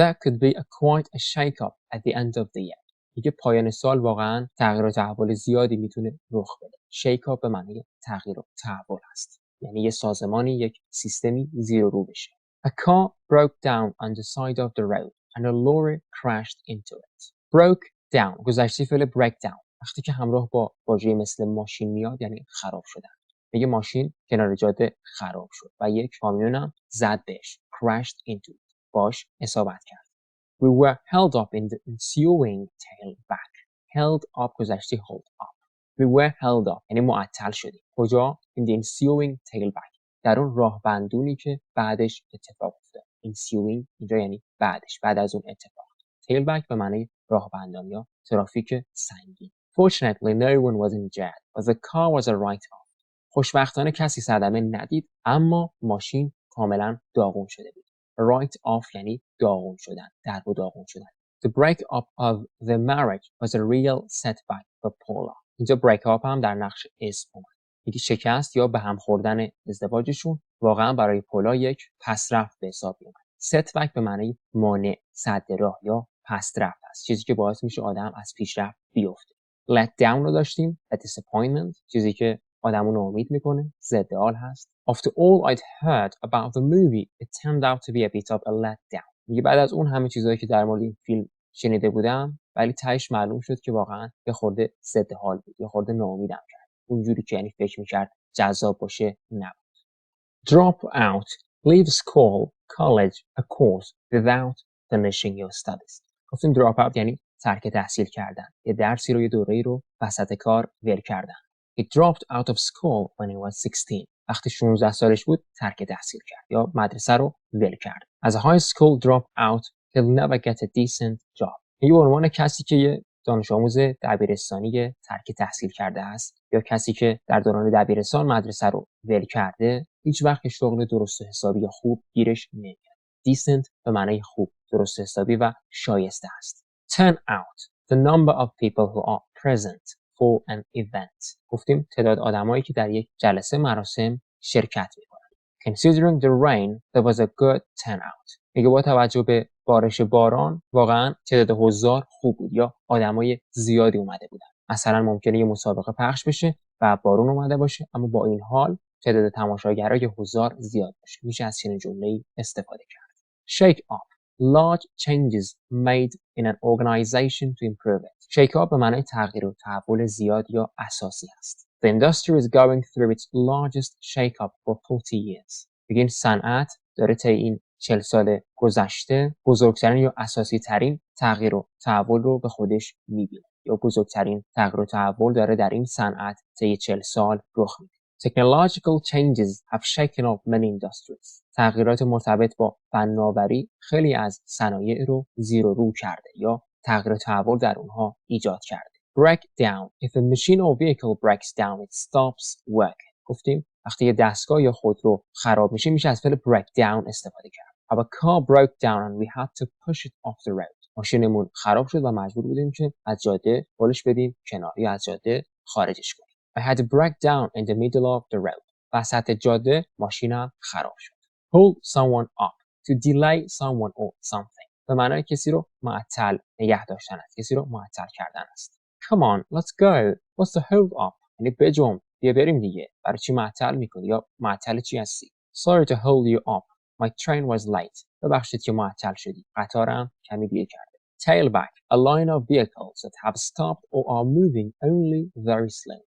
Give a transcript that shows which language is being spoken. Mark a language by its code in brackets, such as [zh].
[en] There could be quite a shake up at the end of the year. [fa] میگه پایان سال واقعا تغییر و تحول زیادی میتونه رخ بده. shake up به معنی تغییر و تحول است، یعنی یه سازمانی، یک سیستمی زیر و رو بشه. [en] A car broke down on the side of the road and a lorry crashed into it. [fa] Broke down گذشته فعل break down. وقتی که همراه با واژه مثل ماشین میاد یعنی خراب شدن. میگه ماشین کنار جاده خراب شد و یک کامیون هم زد بهش. [en] crashed into it. [fa] باش اصابت کرد. [en] We were held up in the ensuing tailback. held up گذشته hold up. We were held up [fa] یعنی معطل شدیم. کجا؟ [en] in the ensuing tailback. [fa] در اون راه بندونی که بعدش اتفاق افتاد. ensuing اینجا یعنی بعدش، بعد از اون اتفاق. tailback به معنی راه بندان یا ترافیک سنگین. [en] Fortunately no one was injured but the car was a write-off. [fa] خوشبختانه کسی صدمه ندید اما ماشین کاملا داغون شده بود. write off یعنی داغون شدن، در و داغون شدن. [en] The break up of the marriage was a real setback for Paula. [fa] اینجا break up هم در نقش اسم اومد. یکی شکست یا به هم خوردن ازدواجشون واقعا برای پولا یک پسرفت به حساب میاد. setback به معنی مانع، سد راه یا پسرفت است، چیزی که باعث میشه آدم از پیشرفت بیفته. let down رو داشتیم، [en] a disappointment، [fa] چیزی که آدمو ناامید میکنه، ضد حال هست. [en] After all I'd heard about the movie it turned out to be a bit of a letdown. [fa] میگه بعد از اون همه چیزایی که در مورد این فیلم شنیده بودم ولی تهش معلوم شد که واقعا یه خورده ضد حال بود، یه خورده ناامیدم کرد. اونجوری که یعنی فکر میکرد جذاب باشه نبود. [en] Drop out, leave school, college, a course without finishing your studies. [fa] گفتیم drop out یعنی ترک تحصیل کردن، یه درسی رو، یه دوره‌ای رو وسط کار ول کردن. [en] He dropped out of school when he was 16. [fa] وقتی 16 سالش بود ترک تحصیل کرد یا مدرسه رو ول کرد. [en] As a high school dropout, he'll never get a decent job. [fa] این به عنوان کسی که یه دانش آموز دبیرستانی ترک تحصیل کرده است یا کسی که در دوران دبیرستان مدرسه رو ول کرده، هیچ وقت شغل درست و حسابی یا خوب گیرش نمیاد. Decent به معنی خوب، درست حسابی و شایسته است. [en] Turn out, the number of people who are present for an event. [fa] گفتیم تعداد آدمایی که در یک جلسه مراسم شرکت میکنن. [en] Considering the rain, there was a good turnout. [fa] میگه با توجه به بارش باران واقعا تعداد حضار خوب بود یا آدمای زیادی اومده بودن. مثلا ممکنه یه مسابقه پخش بشه و بارون اومده باشه، اما با این حال تعداد تماشاگرای حضار زیاد باشه. میشه از چنین جمله‌ای استفاده کرد. [en] Shake up. Large changes made in an organization to improve it. [fa] Shake up به معنای تغییر و تحول زیاد یا اساسی است. [en] The industry is going through its largest shake-up for 40 years. [fa] بگین صنعت داره طی این 40 سال گذشته بزرگترین یا اساسی ترین تغییر و تحول رو به خودش میبینه یا بزرگترین تغییر و تحول داره در این صنعت طی 40 سال رخ میده. [en] Technological changes have shaken up many industries. [fa] تغییرات مرتبط با فناوری خیلی از صنایع رو زیر و رو کرده یا تغییر و تحول در اونها ایجاد کرده. [en] Break down. If a machine or vehicle breaks down, it stops working. [fa] گفتیم وقتی یه دستگاه یا خودرو خراب میشه از فعل break down استفاده کرد. [en] Our car broke down and we had to push it off the road. [fa] ماشینمون خراب شد و مجبور بودیم که از جاده هلش بدیم کنار یا از جاده خارجش کنیم. [en] I had to break down in the middle of the road. [fa] وسط جاده ماشینم خراب شد. [en] Hold someone up. To delay someone or something. [fa] به معنای کسی رو معطل نگه داشتن است. کسی رو معطل کردن است. [en] Come on, let's go. What's the hold up? [fa] یعنی بجنب، بیا بریم دیگه. برای چی معطل میکنی یا معطل چی هستی؟ [en] Sorry to hold you up. My train was late. [fa] ببخشید که معطل شدی. قطارم کمی دیر کرده. Tailback. [en] A line of vehicles that have stopped or are moving only very slowly.